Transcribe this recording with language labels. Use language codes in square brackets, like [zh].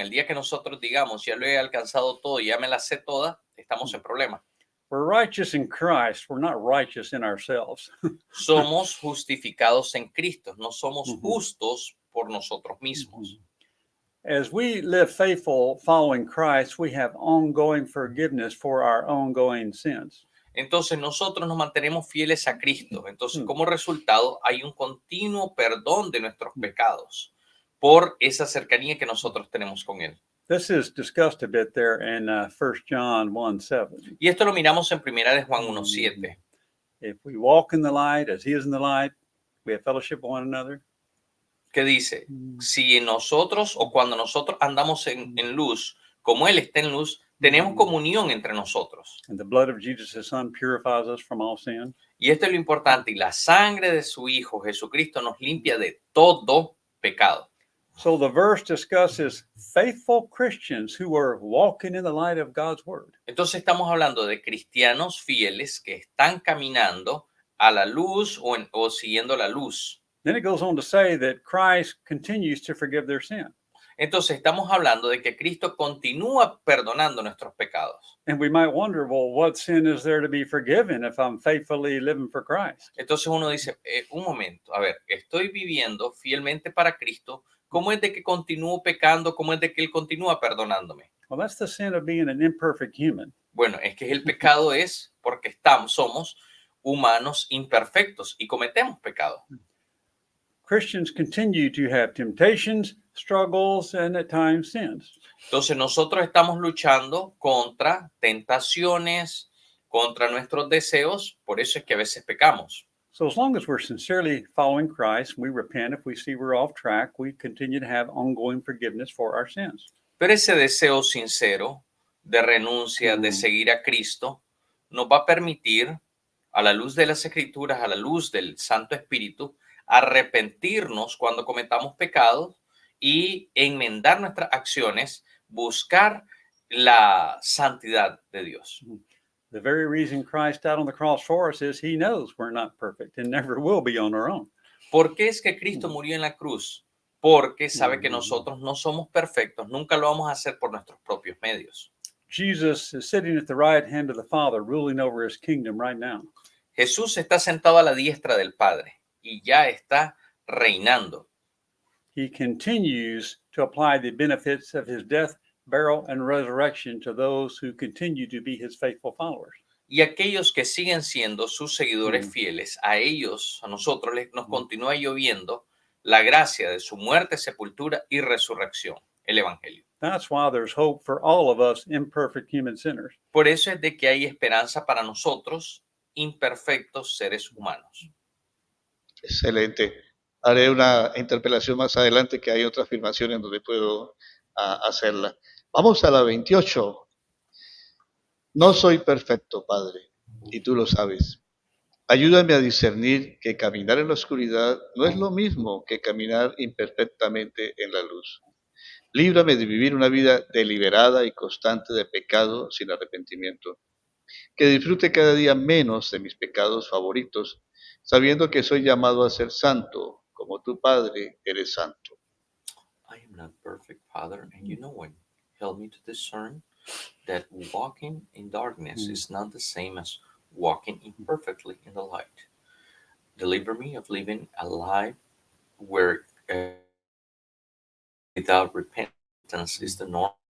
[es] El día que nosotros digamos, ya lo he alcanzado todo, ya me la sé toda, estamos en problema. [en] We're righteous in Christ. We're not righteous in ourselves. [es] Somos justificados en Cristo, no somos justos por nosotros mismos. [en] As we live faithful following Christ, we have ongoing forgiveness for our ongoing sins. [es] Entonces nosotros nos mantenemos fieles a Cristo. Entonces, como resultado, hay un continuo perdón de nuestros pecados por esa cercanía que nosotros tenemos con Él. [en] This is discussed a bit there in 1 John 1:7. [es] Y esto lo miramos en 1 de Juan 1:7. [en] If we walk in the light as he is in the light, we have fellowship with one another. [es] Que dice, si nosotros o cuando nosotros andamos en luz, como Él está en luz, tenemos comunión entre nosotros. [en] And the blood of Jesus, his son, purifies us from all sin. [es] Y esto es lo importante. Y la sangre de su Hijo, Jesucristo, nos limpia de todo pecado. [en] So the verse discusses faithful Christians who are walking in the light of God's word. [es] Entonces estamos hablando de cristianos fieles que están caminando a la luz o siguiendo la luz. [en] Then it goes on to say that Christ continues to forgive their sin. [es] Entonces estamos hablando de que Cristo continúa perdonando nuestros pecados. [en] And we might wonder, well, what sin is there to be forgiven if I'm faithfully living for Christ? [es] Entonces uno dice, un momento, a ver, estoy viviendo fielmente para Cristo. ¿Cómo es de que continúo pecando? ¿Cómo es de que Él continúa perdonándome? [en] Well, that's the sin of being an imperfect human. [es] Bueno, es que el pecado es porque somos humanos imperfectos y cometemos pecado. [en] Christians continue to have temptations, struggles, and at times sins. [es] Entonces nosotros estamos luchando contra tentaciones, contra nuestros deseos, por eso es que a veces pecamos. [en] So as long as we're sincerely following Christ, we repent if we see we're off track, we continue to have ongoing forgiveness for our sins. [es] Pero ese deseo sincero de renuncia, de seguir a Cristo, nos va a permitir, a la luz de las Escrituras, a la luz del Santo Espíritu, arrepentirnos cuando cometamos pecados y enmendar nuestras acciones, buscar la santidad de Dios. [en] The very reason Christ died on the cross for us is he knows we're not perfect and never will be on our own. [es] ¿Por qué es que Cristo murió en la cruz? Porque sabe que nosotros no somos perfectos, nunca lo vamos a hacer por nuestros propios medios. [en] Jesus is sitting at the right hand of the Father, ruling over his kingdom right now. [es] Jesús está sentado a la diestra del Padre y ya está reinando. [en] He continues to apply the benefits of his death, burial, and resurrection to those who continue to be his faithful followers. [es] Y aquellos que siguen siendo sus seguidores fieles, a ellos, a nosotros, nos continúa lloviendo la gracia de su muerte, sepultura y resurrección, el Evangelio. [en] That's why there's hope for all of us imperfect human sinners. [es] Por eso es de que hay esperanza para nosotros, imperfectos seres humanos. Excelente. Haré una interpelación más adelante, que hay otra afirmación en donde puedo hacerla. Vamos a la 28. No soy perfecto, Padre, y tú lo sabes. Ayúdame a discernir que caminar en la oscuridad no es lo mismo que caminar imperfectamente en la luz. Líbrame de vivir una vida deliberada y constante de pecado sin arrepentimiento. Que disfrute cada día menos de mis pecados favoritos, sabiendo que soy llamado a ser santo, como tu Padre eres santo. [en] I am not perfect, Father, and you know it. Help me to discern that walking in darkness is not the same as walking imperfectly in the light. Deliver me of living a life where without repentance is the norm.